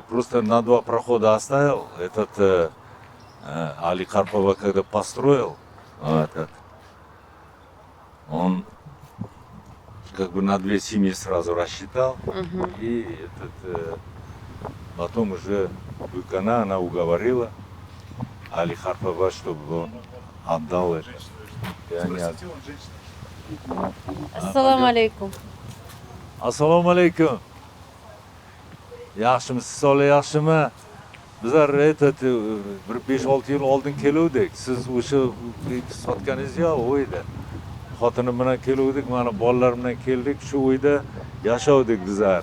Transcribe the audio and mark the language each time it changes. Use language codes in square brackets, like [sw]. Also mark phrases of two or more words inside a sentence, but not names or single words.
[ru] Просто на два прохода оставил. Этот Али Карпова когда построил, этот, он как бы на две семьи сразу рассчитал. Мгм. И потом уже Быкана она уговорила Али Харпова, чтобы он отдал это. И они [ar] السلام عليكم. السلام عليكم. [uz] Yaxshimisiz, Solih yaxshimi? Bizlar bir 5-6 yil oldin keluvdik. Siz o'sha sotganingiz yo'q u yerda. Xotinim bilan keluvdik, mana bolalar bilan keldik, shu uyda yashovdik bizlar.